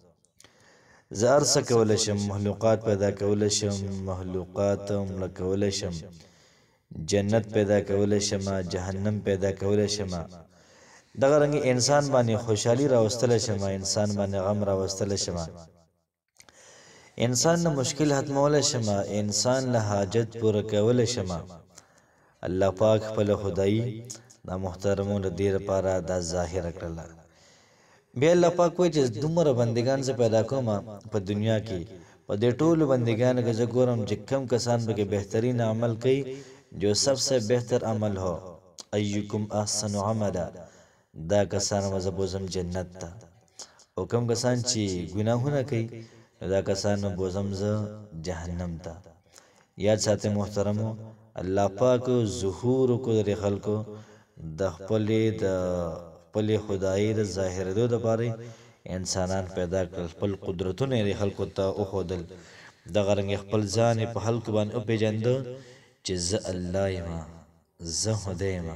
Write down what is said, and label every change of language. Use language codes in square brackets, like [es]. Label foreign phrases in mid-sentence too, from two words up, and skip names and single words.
[ps] زه هر څه کولی شم، مخلوقات پیدا کولی شم، مخلوقات مړه کولی شم، جنت پیدا کولی شم، جهنم پیدا کولی شم، دغه رنګ انسان باندې خوشحالي راوستلی شم، انسان باندې غم راوستلی شم، انسان نه مشکل ختمولی شم، انسان له حاجت پوره کولی شم. الله پاک خپل خدایي دا محترمو د دې لپاره دا ظاهره کړله. بیا الله پاک وایي چې دومره بندګان زه پیدا کوم په دنیا کې، په دې ټولو بندګانو کې زه ګورم چې کم کسان پکې بهترین عمل کوي، [ur] جو سب سے بہتر عمل ہو [ar] ایکم احسن عملا، [ps] دا کسان به زه بوزم جنت ته. او کم کسان چې ګناهونه کوي دا کسان به بوزم زه جهنم ته. یاد ساتئ محترمو الله پاک ظهور کو د خلکو د خپل خدای د ظاهرېدو دپاره انسانان پیدا کړل، خپل قدرتونه یې خلکو ته وښودل، دغه رنګ خپل ځان یې په خلکو باندې وپېژنده چې زه الله یم، زه خدای یم.